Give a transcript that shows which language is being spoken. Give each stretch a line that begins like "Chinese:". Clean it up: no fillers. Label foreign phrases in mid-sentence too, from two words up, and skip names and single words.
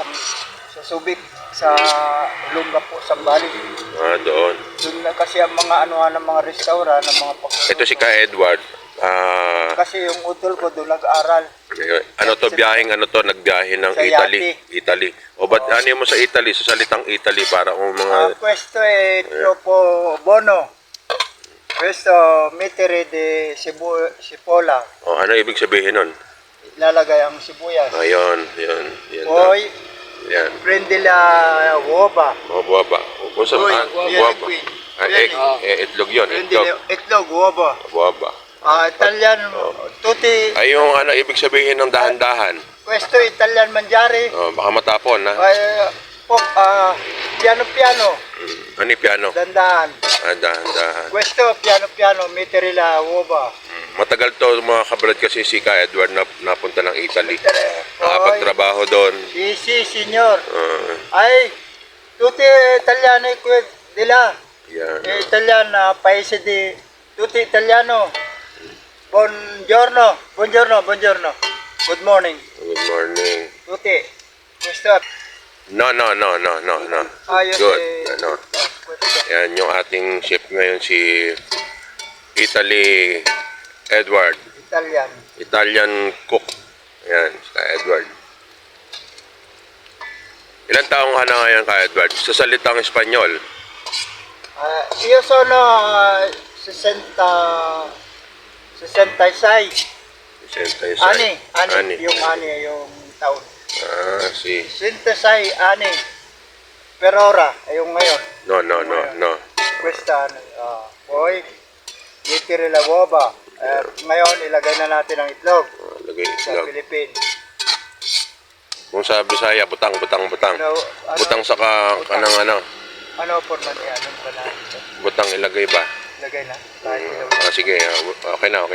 Filipino: Sa Subic, sa Olongapo, Sambales. Doon. Doon na kasi ang mga anuhan ng mga restaurant, ng mga pagluluto. Ito si Ka Edward. Kasi yung utol ko doon nag-aral. Ano to, biyaheng ano to, nagbiyahe ng Sa Italy. Yati. Italy. O ba't ano mo sa Italy, sa salitang Italy para kung mga...
Italian: Questo è troppo buono. Questo mettere di cipolla.
Filipino: ano ibig sabihin nun? Ilalagay ang sibuyas. Ayun, yan.
Italian: Poi
Filipino: Yan.
Italian: prendi la uova.
Filipino: O, buwaba. Kung sa buwaba. Itlog yun, Prendi itlog. itlog,
Italian: uova. Buwaba. Italian, tutti.
Filipino: Ay, yung ano ibig sabihin ng dahan-dahan.
Italian: Questo Italian mangiare.
Filipino: Baka matapon, ha?
Italian: Piano piano.
Filipino: Ano yung piano? Dandahan. Dahan-dahan.
Italian: Questo piano piano mettere la uova.
Filipino: Matagal to mga kabrad kasi si Ka Edward napunta ng Italy. Nakapagtrabaho doon.
Italian: Sì, signor.
Filipino: Ah,
Italian: Ay, tutti italiani di là.
Filipino: yan.
Italian: Italiana, paese di tutti italiano. Buongiorno.
English: Good morning. Good morning.
Italian: Tutti. Questo.
Filipino: No. Ayos
English: Good.
Filipino: eh. Ano. Yan yung ating chef ngayon si Italy Edward. Italian.
English: Italian cook.
Filipino: Yan, si Ka Edward. Ilan taong ka na ngayon, Ka Edward? Sa salitang Espanyol.
Italian: Io sono 66.
Filipino: 66. Ani. Yung taon. Si...
Italian: 66 ani. Per ora,
Filipino: yung ngayon. No.
Italian: Questa, poi, mettere la uova.
Filipino: Ngayon, ilagay na natin ang itlog Lagay sa itlog. Philippines. Kung sa Bisaya, butang. Ano,
Cebuano: Butang sa kanang ano.
Filipino: ano forma niya? Anong ba na? Butang ilagay ba? Ilagay na. Tayo. Sige, okay na.